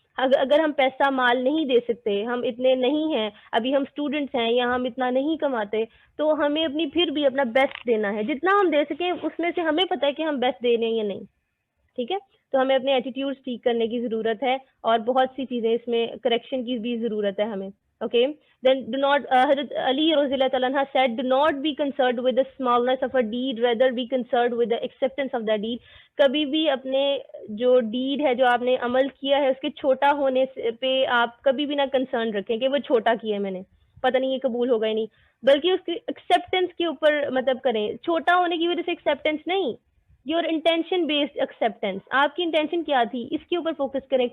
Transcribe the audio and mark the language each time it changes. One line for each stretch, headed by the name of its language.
Urdu: اگر ہم پیسہ مال نہیں دے سکتے، ہم اتنے نہیں ہیں، ابھی ہم اسٹوڈنٹس ہیں یا ہم اتنا نہیں کماتے، تو ہمیں اپنی پھر بھی اپنا بیسٹ دینا ہے. جتنا ہم دے سکیں اس میں سے ہمیں پتہ ہے کہ ہم بیسٹ دے رہے ہیں یا نہیں. ٹھیک ہے، تو ہمیں اپنے ایٹیٹیوڈ ٹھیک کرنے کی ضرورت ہے، اور بہت سی چیزیں اس میں کریکشن کی بھی ضرورت ہے ہمیں.
English: Okay, then do not, حضرت علی رضی اللہ تعالیٰ عنہ said do not be concerned with the smallness of a deed, rather be concerned with the acceptance of that deed.
Urdu: کبھی بھی اپنے جو ڈیڈ ہے، جو آپ نے عمل کیا ہے، اس کے چھوٹا ہونے پہ آپ کبھی بھی نہ کنسرن رکھیں کہ وہ چھوٹا کیا ہے میں نے، پتہ نہیں یہ قبول ہوگا ہی نہیں، بلکہ اس کی ایکسیپٹینس کے اوپر مطلب کریں. چھوٹا ہونے کی وجہ سے ایکسیپٹینس نہیں،
English: your intention based acceptance,
Urdu: آپ کی انٹینشن کیا تھی اس کے اوپر فوکس کریں.